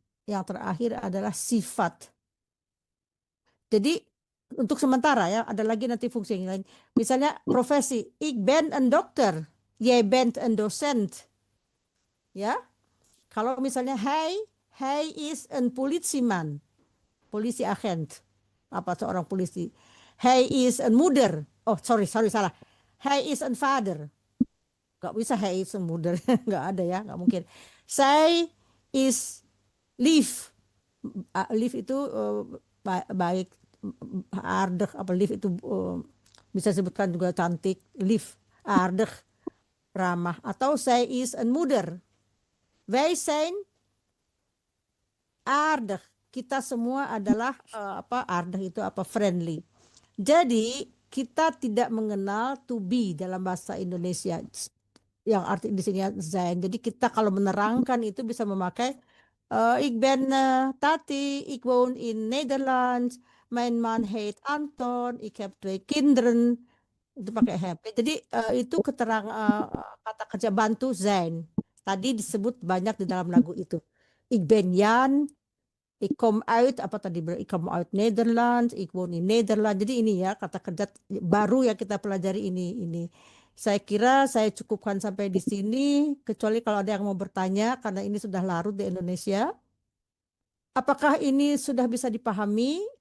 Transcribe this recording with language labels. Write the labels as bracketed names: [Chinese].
[Indonesian] Yang terakhir adalah sifat. Jadi untuk sementara ya, ada lagi nanti fungsi yang lain. Misalnya profesi, [Dutch] ik ben een dokter, jij bent een docent. [Indonesian] Ya. Kalau misalnya [Dutch] hij is een politieman, politieagent, [Indonesian] apa seorang polisi. [Dutch] Hij is een moeder. [Indonesian] Oh, sorry salah. [Dutch] Hij is een vader. [Indonesian] Gak bisa [Dutch] hij is een moeder, [Indonesian] gak ada ya, gak mungkin. [Dutch] Zij is lief. [Indonesian] Lief itu baik, aardig, apa lief itu bisa disebutkan juga cantik, lief, aardig, ramah. Atau [Dutch] zij is een moeder. Wij zijn aardig. [Indonesian] kita semua adalah Ardah itu friendly. Jadi kita tidak mengenal to be dalam bahasa Indonesia yang arti di sini zijn. Jadi kita kalau menerangkan itu bisa memakai [Dutch] ik ben Tati, ik woon in Nederland, mijn man heet Anton, ik heb 2 kinderen. [Indonesian] Itu pakai have. Jadi itu kata kerja bantu zijn. Tadi disebut banyak di dalam lagu itu. [Dutch] Ik ben Jan, ik kom uit, ik kom uit Nederland, ik woon in Nederland. [Indonesian] Jadi ini ya kata kerja baru yang kita pelajari ini. Saya kira saya cukupkan sampai di sini, kecuali kalau ada yang mau bertanya karena ini sudah larut di Indonesia. Apakah ini sudah bisa dipahami?